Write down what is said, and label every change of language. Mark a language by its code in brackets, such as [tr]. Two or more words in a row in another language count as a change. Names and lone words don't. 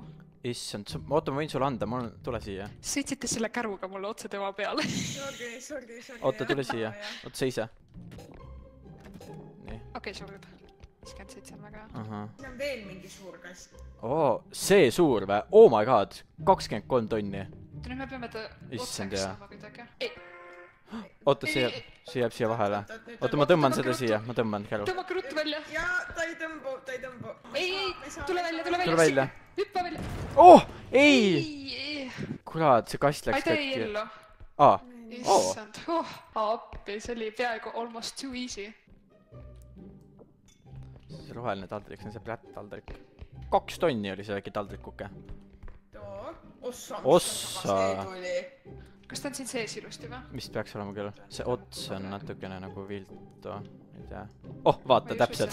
[et] Issand, oota, ma võin sulle anda, tule siia. Sõitsite selle käruga mulle otse tema peale. Sorry. Oota, tule siia. Oota, seisa. Nii. Okei, sobib. 57 on väga. Siin on veel mingi suur kast. See suur või? [en] Oh my god, [et] 23 tonni. Nüüd me peame ta otsaks saama kuidagi. Oota, see jääb siia vahele. Oota, ma tõmban seda siia, ma tõmban käru. Tõmmake ruttu välja. Jaa, ta ei tõmbu. Ei, tule välja. Hüppa välja. Oh, ei! Kurat, see kast läks ta ei ellu. Issand, appi, see oli peaaegu [en] almost too easy. [et] See roheline taldrik, see on see plätt taldrik. 2 tonni oli see väike taldrikuke. Ossa! Kas ta on siin sees ilusti või? Vist peaks olema küll. See ots on natukene nagu viltu. Ei tea. Oh, vaata, täpselt.